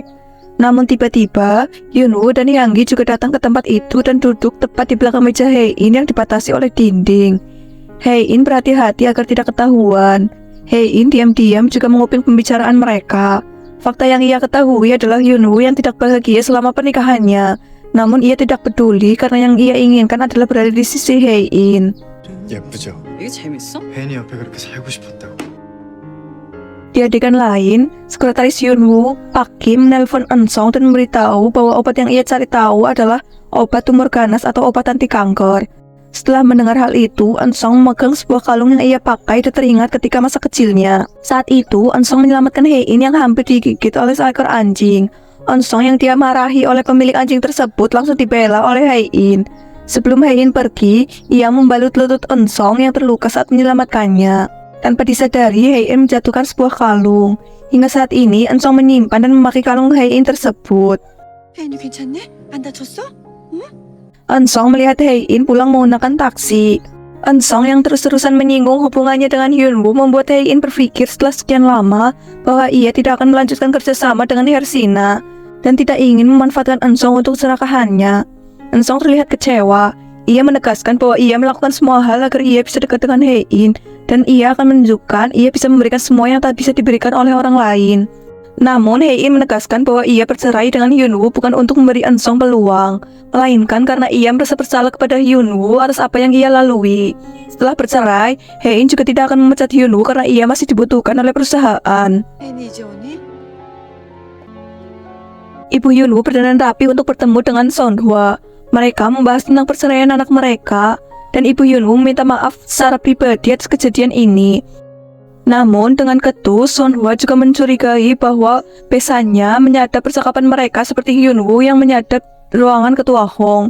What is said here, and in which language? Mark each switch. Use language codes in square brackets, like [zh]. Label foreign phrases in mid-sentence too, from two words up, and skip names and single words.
[id] Namun tiba-tiba, Hyunwoo dan Hyanggi juga datang ke tempat itu dan duduk tepat di belakang meja Hae-in yang dibatasi oleh dinding. Hae-in berhati-hati agar tidak ketahuan. Hae-in diam-diam juga menguping pembicaraan mereka. Fakta yang ia ketahui adalah Hyunwoo yang tidak bahagia selama pernikahannya. Namun ia tidak peduli karena yang ia inginkan adalah berada di sisi Hae-in. [ko] 예쁘죠? 이게 재밌어? 혜인이 옆에 그렇게 살고 싶었다고. [id] Di adegan lain, sekretaris Hyunwoo, Pak Kim, menelpon Eun-sung dan memberitahu bahwa obat yang ia cari tahu adalah obat tumor ganas atau obat anti kanker. Setelah mendengar hal itu, Eun-sung memegang sebuah kalung yang ia pakai dan teringat ketika masa kecilnya. Saat itu, Eun-sung menyelamatkan Hae-in yang hampir digigit oleh seekor anjing. Eun-sung yang dia marahi oleh pemilik anjing tersebut langsung dibela oleh Hae-in. Sebelum Hae-in pergi, ia membalut lutut Eun-sung yang terluka saat menyelamatkannya. Tanpa disadari, Hae-in menjatuhkan sebuah kalung. Hingga saat ini, Eun-sung menyimpan dan memakai kalung Hae-in tersebut. [ko] 혜인이 괜찮네? 안 다쳤어? 응? [id] Eun-sung melihat Hae-in pulang menggunakan taksi. Eun-sung yang terus-terusan menyinggung hubungannya dengan Hyunwoo membuat Hae-in berpikir setelah sekian lama bahwa ia tidak akan melanjutkan kerjasama dengan Hersina dan tidak ingin memanfaatkan Eun-sung untuk keserakahannya. Eun-sung terlihat kecewa. Ia menegaskan bahwa ia melakukan semua hal agar ia bisa dekat dengan Hae-in dan ia akan menunjukkan ia bisa memberikan semua yang tak bisa diberikan oleh orang lain. Namun Hae-in menegaskan bahwa ia bercerai dengan Hyunwoo bukan untuk memberi Eun-sung peluang, melainkan karena ia merasa bersalah kepada Hyunwoo atas apa yang ia lalui. Setelah bercerai, Hae-in juga tidak akan memecat Hyunwoo karena ia masih dibutuhkan oleh perusahaan. [ko] 혜인이 이제 오니? [id] Ibu Hyunwoo berdandan rapi untuk bertemu dengan Sonhwa. Mereka membahas tentang perceraian anak mereka, dan Ibu Hyunwoo minta maaf secara pribadi atas kejadian ini. Namun dengan ketus, Sonhwa juga mencurigai bahwa pesannya menyadap percakapan mereka seperti Hyunwoo yang menyadap ruangan ketua Hong.